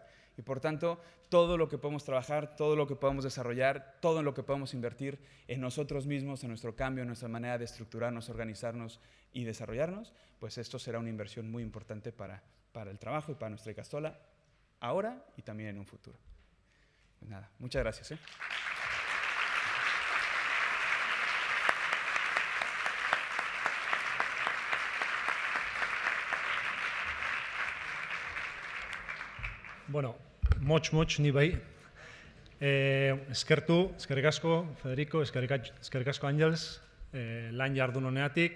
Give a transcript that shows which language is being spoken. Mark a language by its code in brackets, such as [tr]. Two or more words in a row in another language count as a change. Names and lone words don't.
[es] Y por tanto, todo lo que podemos trabajar, todo lo que podemos desarrollar, todo en lo que podemos invertir en nosotros mismos, en nuestro cambio, en nuestra manera de estructurarnos, organizarnos y desarrollarnos, pues esto será una inversión muy importante para el trabajo y para nuestra Ikastola, ahora y también en un futuro. Pues nada, muchas gracias. [eu] Bueno, motx ni bai. Eskerrik asko, Federico, eskerrik asko, Angels, lan jardun honeatik.